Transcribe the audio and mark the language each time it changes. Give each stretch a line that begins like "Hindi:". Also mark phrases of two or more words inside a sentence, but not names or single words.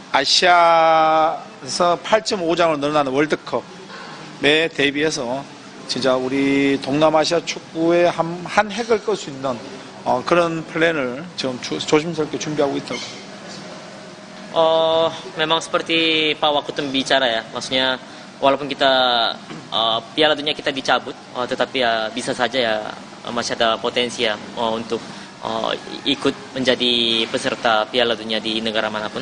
Korean: 아시아에서 8.5장으로 늘어나는 월드컵에 대비해서 진짜 우리 동남아시아 축구의 한 획을 끌 수 있는 그런 플랜을 지금 조심스럽게 준비하고 있다고.
Indonesian: Memang seperti Pak Wakutum bicara ya, maksudnya walaupun kita Piala Dunia kita dicabut, tetapi ya bisa saja ya masih ada potensi ya untuk ikut menjadi peserta Piala Dunia di negara manapun.